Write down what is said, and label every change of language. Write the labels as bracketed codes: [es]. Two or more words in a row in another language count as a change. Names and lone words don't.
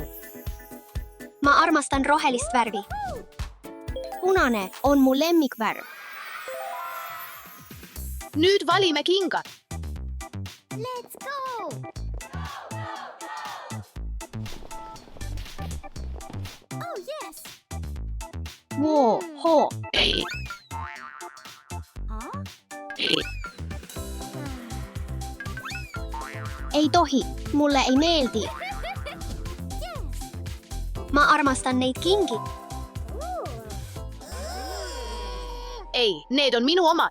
[et] Ma armastan rohelist värvi. Punane on mu lemmikvärv. Nüüd valime kingad. [en] Let's go. Oh yes. Voho. [et] Ei. Huh? Ei tohi, mulle ei meeldi. Ma armastan neid kingi. Ei, need on minu omad.